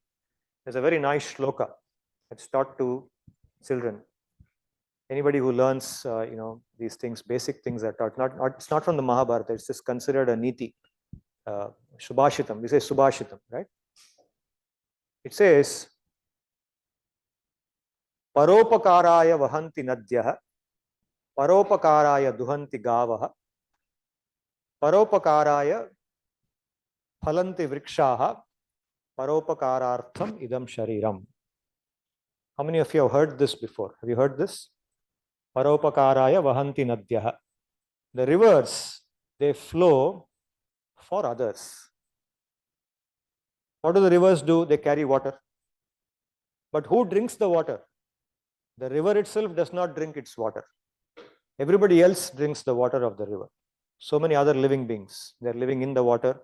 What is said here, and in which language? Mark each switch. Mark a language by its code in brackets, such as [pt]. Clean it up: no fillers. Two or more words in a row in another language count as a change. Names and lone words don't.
[en] There's a very nice shloka that's taught to children. Anybody who learns, these things, basic things are taught. It's not from the Mahabharata. It's just considered a niti, subhashitam. We say subhashitam, right? It says, [sa] "Paropakaraya vahanti nadyah, paropakaraya duhanti gavah, paropakaraya phalanti vrikshaha, paropakarartham idam shariram." [en] How many of you have heard this before? Have you heard this? [sa] Paropakaraya vahanti nadyah. [en] The rivers, they flow for others. What do the rivers do? They carry water. But who drinks the water? The river itself does not drink its water. Everybody else drinks the water of the river. So many other living beings, they're living in the water.